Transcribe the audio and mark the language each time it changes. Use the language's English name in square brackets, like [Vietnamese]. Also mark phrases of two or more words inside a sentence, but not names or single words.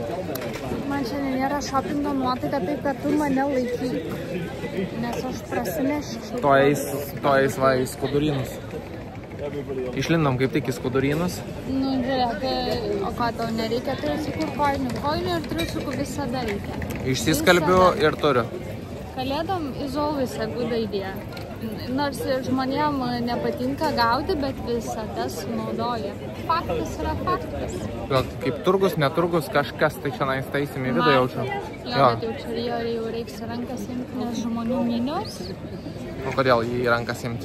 [Lithuanian] Man šiandien nėra šopingo nuotaika taip, kad tu mane laikyk, nes aš prasineščiau. To eis va į skudurynus. Išlindom kaip tik į skudurynus. Nu, žiūrėk, o ką tau nereikia, triusikų kojinių. Kojinių ir triusikų visada reikia. Išsiskalbiu ir turiu. [English] Kalėdom is always a good idea. [Lithuanian] Nors ir žmonėm nepatinka gauti, bet visada sunaudoja. Faktas yra faktas. Gal kaip turgus, neturgus, kažkas tai šiandien taisim į vidų jaučiu. Jo, bet jau reiks rankas imti, nes žmonių minios. O kodėl jį rankas imti?